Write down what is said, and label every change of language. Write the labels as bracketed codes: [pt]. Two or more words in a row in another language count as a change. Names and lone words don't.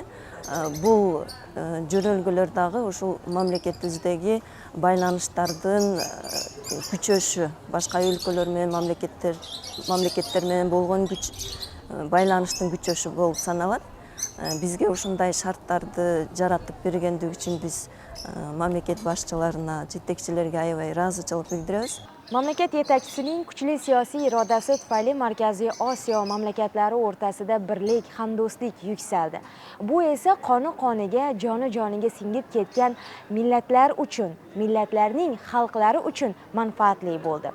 [ky] Бул жөнөлгөлөр дагы ушул мамлекетибиздеги байланыштардын күчөшү, башка өлкөлөр менен мамлекеттер менен болгон байланыштын күчөшү болуп саналат. Бизге ушундай шарттарды жаратып бергендиги үчүн биз мамлекет башчыларына, жетекчилерге аябай ыраазычылык билдиребиз. [uz] Mamlakat yetakchisining kuchli siyosiy irodasi tufayli Markaziy Osiyo mamlakatlari o'rtasida birlik, hamdo'stlik yuksaldi. Bu esa qoni-qoniga, joni-joniga singib ketgan millatlar uchun, millatlarning xalqlari uchun manfaatli bo'ldi.